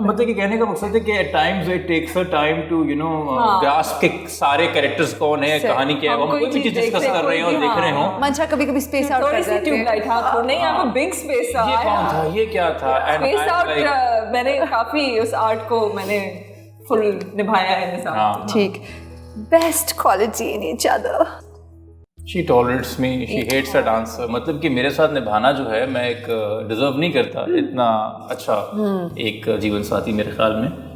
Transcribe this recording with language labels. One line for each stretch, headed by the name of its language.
Urdu: مطلب کہ کہنے کا مقصد ہے کہ
English: at times it takes a time to you know grasp
Urdu: کہ سارے کیریکٹرز کون ہیں, کہانی کیا ہے, ہم کوئی بھی چیز ڈسکس کر رہے ہیں اور دیکھ رہے ہوں. منشا کبھی کبھی اسپیس آؤٹ کر جاتے ہیں. نہیں آپ کو بگ اسپیس یہ کون تھا, یہ کیا تھا, اسپیس آؤٹ میں نے کافی اس آرٹ کو میں نے فل نبھایا ہے مثال.
English: ٹھیک, best quality in each other. She tolerates me, she hates that answer.
Urdu: مطلب کہ میرے ساتھ نبھانا جو ہے, میں ایک ڈیزرو نہیں کرتا اتنا اچھا ایک جیون ساتھی میرے خیال میں.